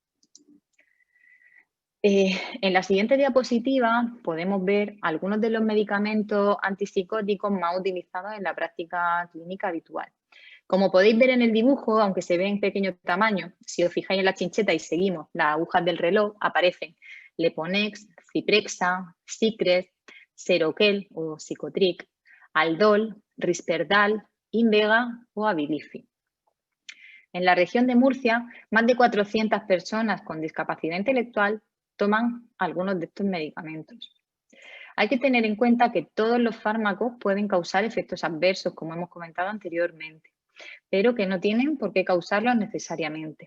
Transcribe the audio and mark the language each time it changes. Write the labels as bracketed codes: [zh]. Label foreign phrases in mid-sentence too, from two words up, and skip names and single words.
[es] En la siguiente diapositiva podemos ver algunos de los medicamentos antipsicóticos más utilizados en la práctica clínica habitual. Como podéis ver en el dibujo, aunque se ve en pequeño tamaño, si os fijáis en la chincheta y seguimos las agujas del reloj, aparecen Leponex, Ciprexa, Cicres, Seroquel o Psicotric, Aldol, Risperdal, Invega o Abilify. En la región de Murcia, más de 400 personas con discapacidad intelectual toman algunos de estos medicamentos. Hay que tener en cuenta que todos los fármacos pueden causar efectos adversos, como hemos comentado anteriormente, pero que no tienen por qué causarlos necesariamente.